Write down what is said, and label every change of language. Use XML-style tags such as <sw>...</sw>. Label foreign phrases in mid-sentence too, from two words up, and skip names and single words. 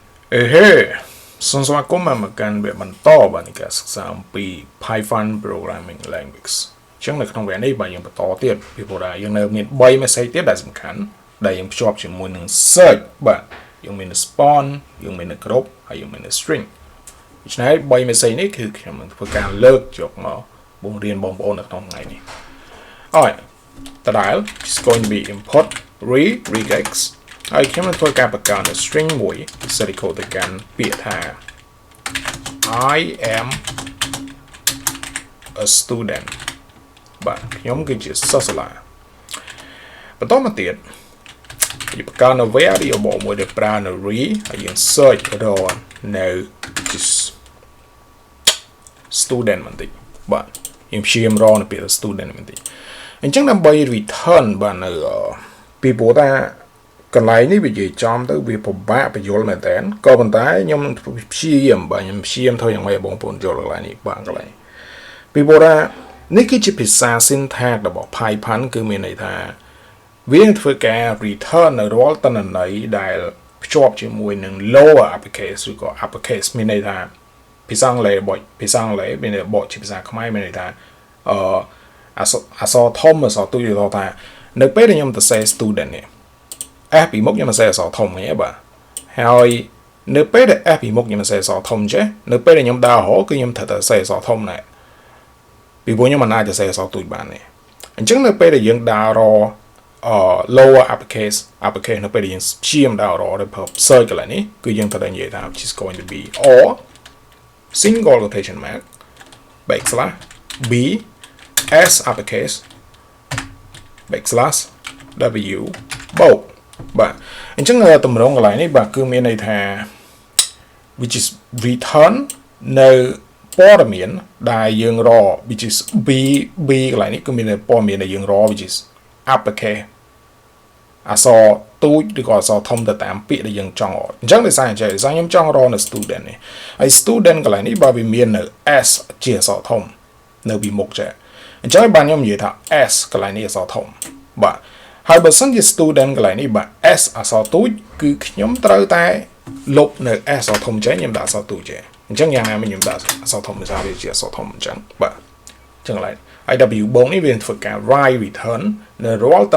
<km>សួស្តីមកកាន់វគ្គបន្តបាទនៃការសិក្សាអំពី</km> <en>Python programming language</en> <km>អញ្ចឹងនៅក្នុងវគ្គនេះបាទយើងបន្តទៀត ពីព្រោះថាយើងនៅមាន3 message ទៀតដែលសំខាន់ដែលយើងភ្ជាប់ជាមួយនឹង search បាទយើងមាន spawn យើងមាន group ហើយយើងមាន string ដូច្នេះ3 message នេះគឺខ្ញុំនឹងធ្វើការលើកយកមកបង្រៀនបងប្អូននៅក្នុងថ្ងៃនេះ Alright តដែល</km> <en>is going to be import regex</en> <km>ហើយខ្ញុំនឹងធ្វើការបង្កើត string មួយ serial ទៅកាន់ពាក្យថា</km> <en>I am a student</en> <km>បាទខ្ញុំគឺជាសិស្សសាលាបន្តមកទៀតយើងបង្កើតនៅ variable មួយដែលប្រើនៅ re ហើយយើង search រកនៅ student បន្តិចបាទយើងព្យាយាមរកនៅពាក្យ student បន្តិចអញ្ចឹងដើម្បី return បាទនៅពីព្រោះថាកន្លែងនេះ វានិយាយចំទៅវាពិបាកបញ្យល់មែនតើក៏ប៉ុន្តែខ្ញុំព្យាយាមបាទខ្ញុំព្យាយាមធ្វើយ៉ាងម៉េចឲ្យបងប្អូនយល់កន្លែងនេះបាទកន្លែងពីព្រោះថានេះគឺជាភាសា syntax របស់ Python គឺមានន័យថាវានឹងធ្វើការ return នៅរាល់តន្ន័យដែលភ្ជាប់ជាមួយនឹង</km> <en>lower uppercase</en> <km>ឬក៏ uppercase មានន័យថាភាសាអង់គ្លេស មានន័យបកជាភាសាខ្មែរមានន័យថាអក្សរធំអក្សរទូចឬថានៅពេលដែលខ្ញុំទៅសេ student នេះF ពីមុខខ្ញុំមិនសេអក្សរធំទេបាទហើយនៅពេលដែល F ពីមុខខ្ញុំមិនសេអក្សរធំចេះនៅពេលដែលខ្ញុំដើររហូតគឺខ្ញុំត្រូវតែសេអក្សរធំដែរពីព្រោះខ្ញុំមិនអាចទៅសេអក្សរទូចបានទេអញ្ចឹងនៅពេលដែលយើងដើររ</km> <en>lower uppercase</en> <km>នៅពេលដែលយើងព្យាយាមដើររដល់ search កន្លែងនេះគឺយើងត្រូវតែនិយាយថា</km> <en>is going to be or single quotation mark backslash b s uppercase backslash w</en> <km>បូកបាទអញ្ចឹងតម្រងកន្លែងនេះបាទគឺមានន័យថា which</km> <en>is return</en> <km>នៅព័ត៌មានដែលយើងរក</km> <en>which is b</en> <km>កន្លែងនេះគឺមានព័ត៌មានដែលយើងរក</km> <en>which is uppercase</en> <km>អក្សរទូចឬក៏អក្សរធំទៅតាមពាក្យដែលយើងចង់រកអញ្ចឹងដោយសារខ្ញុំចង់រកនៅ student នេះហើយ student កន្លែងនេះបាទវាមាននៅ s ជាអក្សរធំនៅពីមុខ ចេះអញ្ចឹងបាទខ្ញុំនិយាយថា s កន្លែងនេះអក្សរធំបាទហើយបើសិនជា student កន្លែងនេះបាទ s អក្សរទូចគឺខ្ញុំត្រូវតែលុបនៅ s អក្សរធំចេញខ្ញុំដាក់អក្សរទូចចេះអញ្ចឹងយ៉ាងណាមិញខ្ញុំដាក់អក្សរធំដោយសារវាជាអក្សរធំអញ្ចឹងបាទអញ្ចឹងកន្លែង IW បងនេះវាធ្វើការ</km> <en>write return</en> <km>នៅរាល់ត</km>